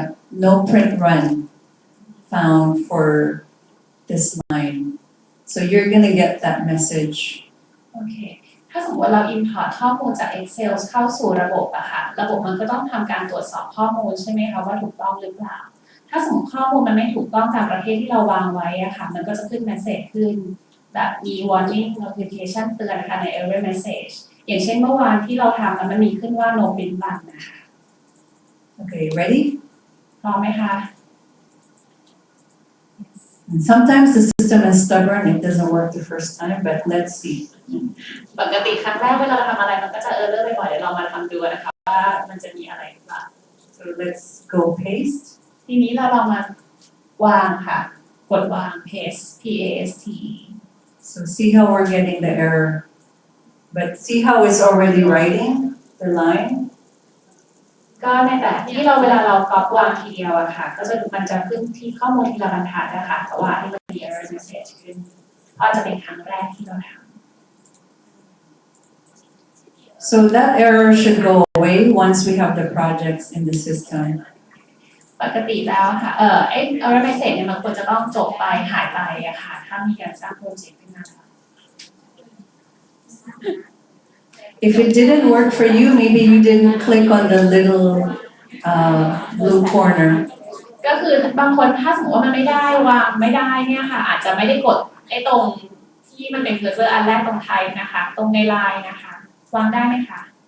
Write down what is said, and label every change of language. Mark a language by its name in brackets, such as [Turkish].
[English] No print run found for this line. So you're gonna get that message. [Thai] โอเค ถ้าสมมติว่าเรา import ข้อมูลจาก Excel เข้าสู่ระบบอะค่ะระบบมันก็ต้องทำการตรวจสอบข้อมูลใช่ไหมคะว่าถูกต้องหรือเปล่า ถ้าสมมติข้อมูลมันไม่ถูกต้องตามประเภทที่เราวางไว้อะค่ะมันก็จะขึ้น message ขึ้นแบบมี warning notification เตือนนะคะใน error message อย่างเช่นเมื่อวานที่เราทำแล้วมันมีขึ้นว่า [English] no print run [Thai] นะคะ [English] Okay, ready? [Thai] พร้อมไหมคะ [English] And sometimes the system is stubborn, it doesn't work the first time, but let's see. [Thai] ปกติครั้งแรกเวลาเราทำอะไรมันก็จะ error บ่อยๆเดี๋ยวเรามาทำดูนะคะว่ามันจะมีอะไรหรือเปล่า [English] So let's go paste. [Thai] ทีนี้เราลองมาวางค่ะกดวาง paste paste [English] So see how we're getting the error. But see how it's already writing the line? [Thai] ก็ในแต่ที่เราเวลาเราก๊อปวางทีเดียวอะค่ะก็จะมันจะขึ้นที่ข้อมูลทีละบรรทัดนะคะแต่ว่าที่มันมี error message ขึ้นก็จะเป็นครั้งแรกที่เราท [English] So that error should go away once we have the projects in the system. [Thai] ำปกติแล้วค่ะไอ้ error message เนี่ยมันควรจะต้องจบไปหายไปอะค่ะถ้ามีการสร้างโปรเจกต์ขึ้นมา [English] If it didn't work for you, maybe you didn't click on the little blue corner. [Thai] ก็คือบางคนถ้าสมมติว่ามันไม่ได้วางไม่ได้เนี่ยค่ะอาจจะไม่ได้กดไอ้ตรงที่มันเป็น cursor อันแรกตรงไทยนะคะตรงในไลน์นะคะวางได้ไหมคะ